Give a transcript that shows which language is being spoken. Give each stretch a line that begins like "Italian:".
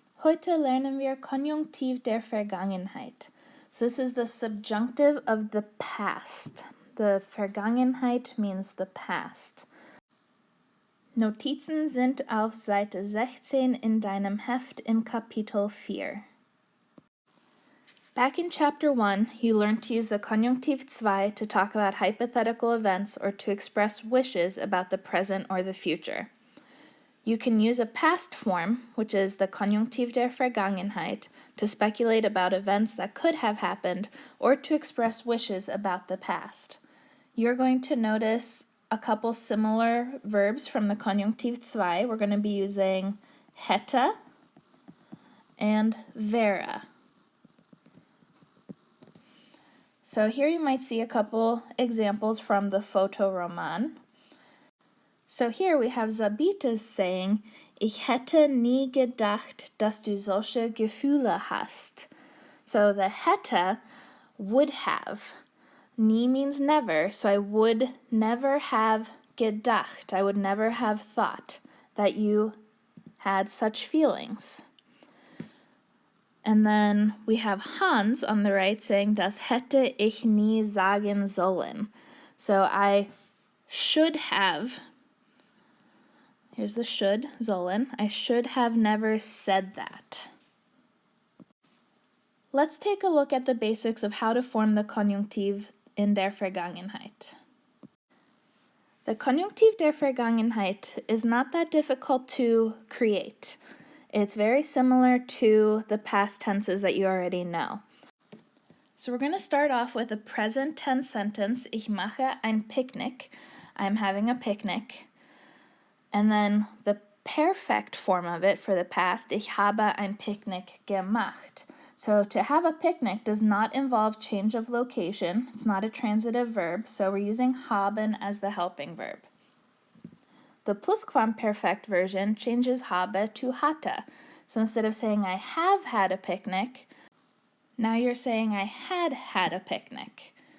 German: Heute lernen wir Konjunktiv der Vergangenheit.
English: So this is the subjunctive of the past. The Vergangenheit means the past.
German: Notizen sind auf Seite 16 in deinem Heft im Kapitel 4.
English: Back in Chapter 1, you learned to use the Konjunktiv 2 to talk about hypothetical events or to express wishes about the present or the future. You can use a past form, which is the Konjunktiv der Vergangenheit, to speculate about events that could have happened or to express wishes about the past. You're going to notice a couple similar verbs from the Konjunktiv 2. We're going to be using hätte and wäre. So here you might see a couple examples from the Fotoroman. So here we have Sabita saying,
German: Ich hätte nie gedacht, dass du solche Gefühle hast.
English: So the hätte, would have. Nie means never, so I would never have gedacht, I would never have thought that you had such feelings. And then we have Hans on the right saying,
German: Das hätte ich nie sagen sollen.
English: So I should have, here's the should, sollen, I should have never said that. Let's take a look at the basics of how to form the Konjunktiv in der Vergangenheit. The Konjunktiv der Vergangenheit is not that difficult to create. It's very similar to the past tenses that you already know. So we're going to start off with a present tense sentence,
German: Ich mache ein Picknick,
English: I'm having a picnic. And then the perfect form of it for the past,
German: Ich habe ein Picknick gemacht.
English: So to have a picnic does not involve change of location. It's not a transitive verb, so we're using haben as the helping verb. The Plusquamperfekt version changes habe to hatte. So instead of saying I have had a picnic, now you're saying I had a picnic.